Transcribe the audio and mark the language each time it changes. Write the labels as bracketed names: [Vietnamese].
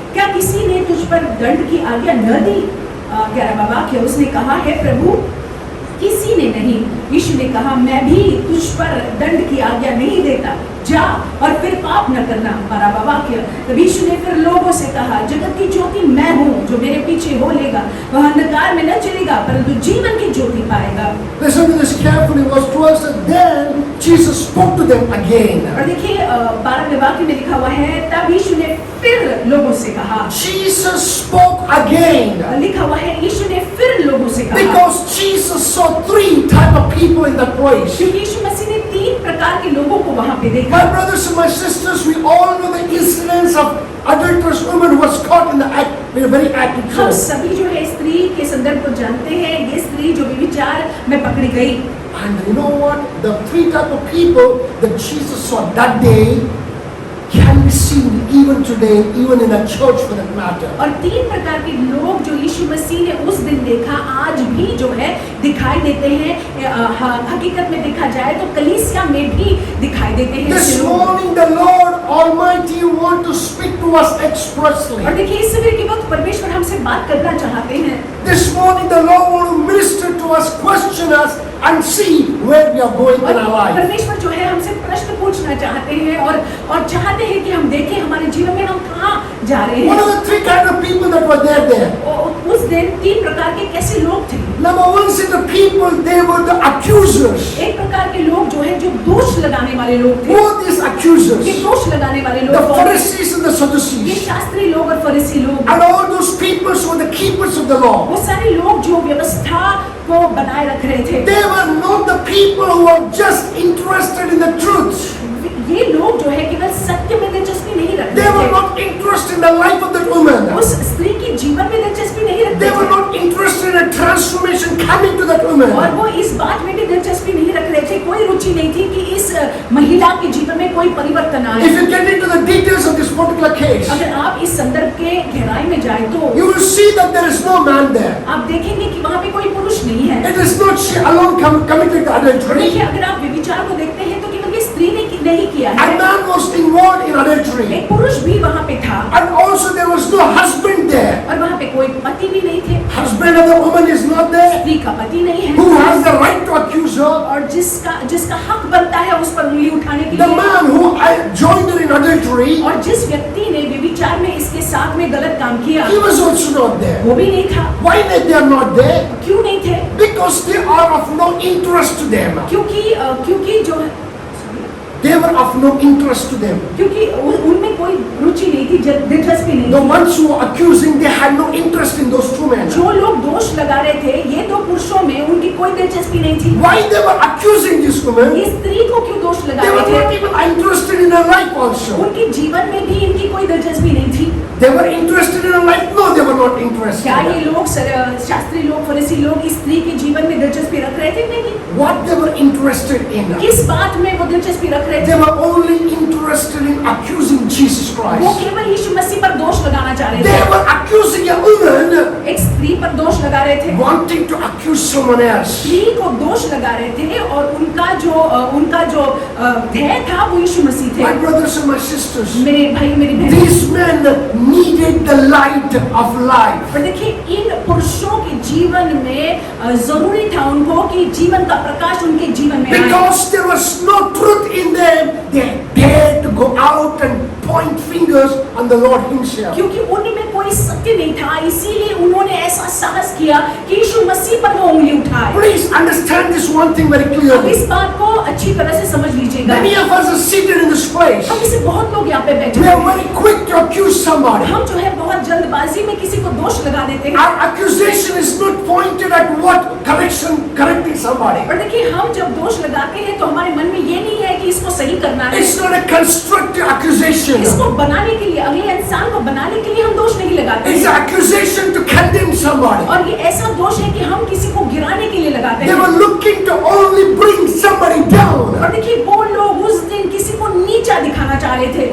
[Hindi] क्या किसी ने तुझ पर दंड की आज्ञा न दी? 11वां वाक्य, उसने कहा, हे प्रभु, किसी ने नहीं। यीशु ने कहा, मैं भी तुझ पर दंड की आज्ञा नहीं देता, जा और फिर पाप न करना। 12वां वाक्य, तब यीशु ने फिर लोगों से कहा, जगत की ज्योति मैं हूँ, जो मेरे पीछे हो लेगा वह अंधकार में न चलेगा परंतु जीवन की ज्योति पाएगा। [English] Listen to this carefully. Verse 12 said, then Jesus spoke to them again. [Hindi] और देखिए 12वें वाक्य में लिखा हुआ है, तब यीशु ने फिर लोगों से कहा। [English] Jesus spoke again. [Hindi] लिखा हुआ है, यीशु ने फिर लोगों से कहा। [English] Because Jesus saw 3 type of people in that place. [Hindi] क्योंकि यीशु मसीह ने 3 प्रकार के लोगों को वहां पे देखा। [English] My brothers and my sisters, we all know the incidents of adulterous woman who was caught in the act, in a very active [Hindi] हम [English] sin. [Hindi] सभी जो है स्त्री के संदर्भ को जानते हैं। ये स्त्री जो व्यभिचार में पकड़ी गई। [English] And you know what? The 3 type of people that Jesus saw that day can be seen even today, even in a church for that matter. [Hindi] और 3 प्रकार के लोग जो यीशु मसीह ने उस दिन देखा, आज भी जो है दिखाई देते हैं। हकीकत में देखा जाए तो कलीसिया में भी दिखाई देते हैं। [English] This morning the Lord Almighty want to speak to us expressly. [Hindi] और देखिए इस समय के वक्त परमेश्वर हमसे बात करना चाहते हैं। [English] This morning the Lord want to minister to us, question us and see where we are going in our life. [Hindi] परमेश्वर जो है हमसे प्रश्न पूछना चाहते हैं और चाहते हैं कि हम देखें हमारे जीवन में हम कहाँ जा रहे हैं। [English] What are the 3 kind of people that were there? [Hindi] उस दिन 3 प्रकार के कैसे लोग थे? [English] Number 1 is the people, they were the accusers. [Hindi] एक प्रकार के लोग जो है जो दोष लगाने वाले लोग थे। [English] Who are these accusers? [Hindi] ये दोष लगाने वाले [English] The [Hindi] लोग [English] Pharisees and the [Hindi] ये [English] Sadducees. [Hindi] शास्त्री लोग और फरीसी लोग। [English] And all those people who were the keepers of the law. [Hindi] वो सारे लोग जो व्यवस्था को बनाए रख रहे थे। [English] They were not the people who were just interested in the truth. [Hindi] ये लोग जो है केवल सत्य में दिलचस्पी नहीं रखते [English] They were [Hindi] थे। [English] not interested in the life of that woman. [Hindi] उस स्त्री की जीवन में दिलचस्पी नहीं रखते [English] They were [Hindi] थे। [English] not interested in a transformation coming to that woman. [Hindi] और वो इस बात में भी दिलचस्पी नहीं रख रहे थे, कोई रुचि नहीं थी कि इस महिला के जीवन में कोई परिवर्तन आए। [English] If you get into the details of this particular case, [Hindi] अगर आप इस संदर्भ के गहराई में जाए तो [English] you will see that there is no man there. [Hindi] आप देखेंगे कि वहाँ पे कोई पुरुष नहीं है। [English] It is not she alone committed adultery. [Hindi] देखिए अगर आप व्यभिचार को देखते हैं तो केवल ये स्त्री ने नहीं किया [English] A [Hindi] है, [English] man was involved in adultery. [Hindi] एक पुरुष भी वहाँ पे था [English] And also there was no husband there. [Hindi] और वहाँ पे कोई पति भी नहीं थे। [English] Husband of the woman is not there. [Hindi] स्त्री का पति नहीं [English] Who [Hindi] है [English] has the right to accuse her? [Hindi] और जिसका हक बनता है उस पर उंगली उठाने के [English] The [Hindi] लिए। [English] man who joined her in adultery, [Hindi] और जिस व्यक्ति ने व्यभिचार में इसके साथ में गलत काम किया [English] he was also not there. [Hindi] वो भी नहीं था। [English] Why they are not there? [Hindi] क्यों नहीं थे? [English] Because they are of no interest to them. [Hindi] क्योंकि जो [English] They were of no interest to them. [Hindi] क्योंकि उनमें कोई रुचि नहीं थी, दिलचस्पी नहीं [English] The [Hindi] थी। [English] ones who were accusing, they had no interest in those 2 men. [Hindi] जो लोग दोष लगा रहे थे ये 2 पुरुषों में उनकी कोई दिलचस्पी नहीं थी। [English] Why they were accusing this woman? [Hindi] ये स्त्री को क्यों दोष लगा [English] They were [Hindi] रहे [English] not [Hindi] थे? [English] even interested in her life also. [Hindi] उनके जीवन में भी इनकी कोई दिलचस्पी नहीं थी। [English] They were interested in her life? No, they were not interested. [Hindi] क्या ये लोग शास्त्री लोग फरीसी लोग इस स्त्री के जीवन में दिलचस्पी रख रहे थे? नहीं। [English] What they were interested in? [Hindi] किस बात में वो दिलचस्पी रख रहे [English] They [Hindi] थे? [English] were only interested in accusing Jesus [Hindi] वो [English] Christ. [Hindi] केवल यीशु मसीह पर दोष लगाना चाह रहे [English] They [Hindi] थे। [English] were accusing a woman [Hindi] एक स्त्री पर दोष लगा रहे थे, [English] wanting to accuse someone else. [Hindi] स्त्री को दोष लगा रहे थे, और उनका जो ध्येय था वो यीशु मसीह थे। [English] My brothers and my sisters, [Hindi] मेरे भाई मेरी बहन, [English] these men needed the light of life. [Hindi] और देखिए इन पुरुषों के जीवन में जरूरी था उनको कि जीवन का प्रकाश उनके जीवन में आए। [English] Because there was no truth in them, they dared to go out and point fingers on the Lord Himself. [Hindi] क्योंकि उनमें कोई सत्य नहीं था, इसीलिए उन्होंने ऐसा साहस किया कि यीशु मसीह पर वो उंगली उठाए। [English] Please understand this one thing very [Hindi] अब [English] clearly. [Hindi] इस बात को अच्छी तरह से समझ लीजिएगा। [English] Many of us are seated in this place. [Hindi] हम इसे बहुत लोग यहाँ पे बैठे [English] We are [Hindi] हैं, [English] very quick to accuse somebody. [Hindi] हम जो है बहुत जल्दबाजी में किसी को दोष लगा देते हैं। [English] Our accusation is not pointed at what correcting somebody. [Hindi] और देखिए हम जब दोष लगाते हैं तो हमारे मन में ये नहीं है कि इसको सही करना है, [English] It's not a constructive accusation. [Hindi] इसको बनाने के लिए, अगले इंसान को बनाने के लिए हम दोष नहीं लगाते [English] It's [Hindi] हैं। [English] an accusation to condemn somebody. [Hindi] और ये ऐसा दोष है कि हम किसी को गिराने के लिए लगाते [English] They [Hindi] हैं। [English] were looking to only bring somebody down. [Hindi] और देखिए वो लोग उस दिन किसी को नीचा दिखाना चाह रहे थे।